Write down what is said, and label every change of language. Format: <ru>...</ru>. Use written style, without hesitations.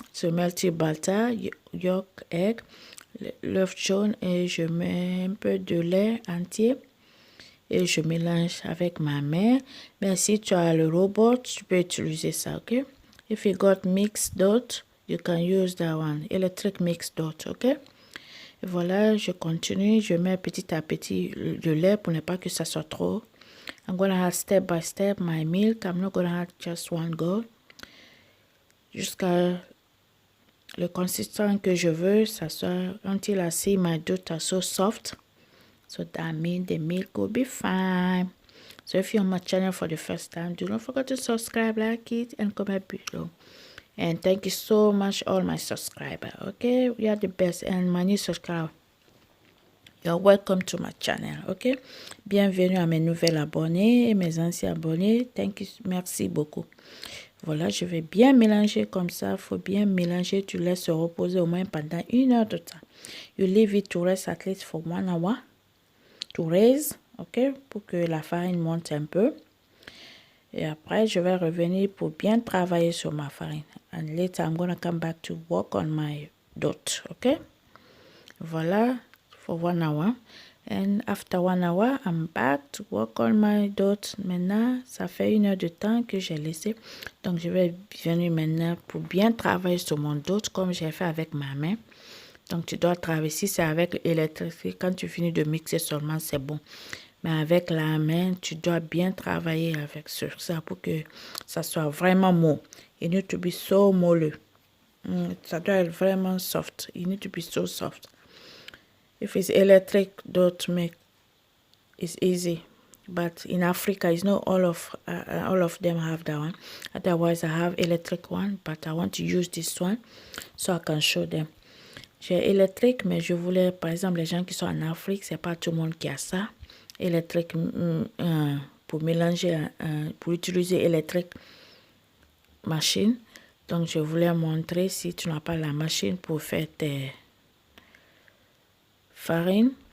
<en>So melty butter, yolk, egg,</en> <fr>l'œuf jaune, et je mets un peu de lait entier et je mélange avec ma main. Mais si tu as le robot, tu peux utiliser ça, ok?</fr> <en>If you got mixed dough, you can use that one, electric mixed dough, ok?</en> <fr>Et voilà, je continue, je mets petit à petit le lait pour ne pas que ça soit trop.</fr> <en>I'm going to add step by step my milk. I'm not going to add just one go.</en> <fr>Jusqu'à le consistant que je veux, ça soit</fr> <en>until I see my dough are so soft. So that means the milk will be fine. So if you're on my channel for the first time, do not forget to subscribe, like it, and comment below. And thank you so much, all my subscribers. Okay, we are the best. And my new subscribers, you're welcome to my channel.</en> <fr>Okay, bienvenue à mes nouvelles abonnés et mes anciens abonnés.</fr> <en>Thank you,</en> <fr>merci beaucoup. Voilà, je vais bien mélanger comme ça. Il faut bien mélanger. Tu laisses se reposer au moins pendant 1 heure de temps.</fr> <en>You leave it to rest at least for 1 hour to raise, ok,</en> <fr>pour que la farine monte un peu. Et après, je vais revenir pour bien travailler sur ma farine.</fr> <en>And later, I'm going to come back to work on my dough, ok? Voilà, for 1 hour. And after 1 hour, I'm back to work on my dough.</en> <fr>Maintenant, ça fait 1 heure de temps que j'ai laissé. Donc, je vais venir maintenant pour bien travailler sur mon dough comme j'ai fait avec ma main. Donc, tu dois travailler. Si c'est avec l'électricité, quand tu finis de mixer seulement, c'est bon. Mais avec la main, tu dois bien travailler avec sur ça pour que ça soit vraiment mou.</fr> <en>It need to be so moelleux.</en> <fr>Ça doit être vraiment</fr> <en>soft. It need to be so soft. If it's electric dough make, it's easy. But in Africa, it's not all of them have that one. Otherwise, I have electric one, but I want to use this one so I can show them.</en> <fr>J'ai électrique, mais je voulais, par exemple, les gens qui sont en Afrique, c'est pas tout le monde qui a ça. Électrique, pour mélanger, pour utiliser électrique machine. Donc, je voulais montrer si tu n'as pas la machine pour faire tes farines.</fr>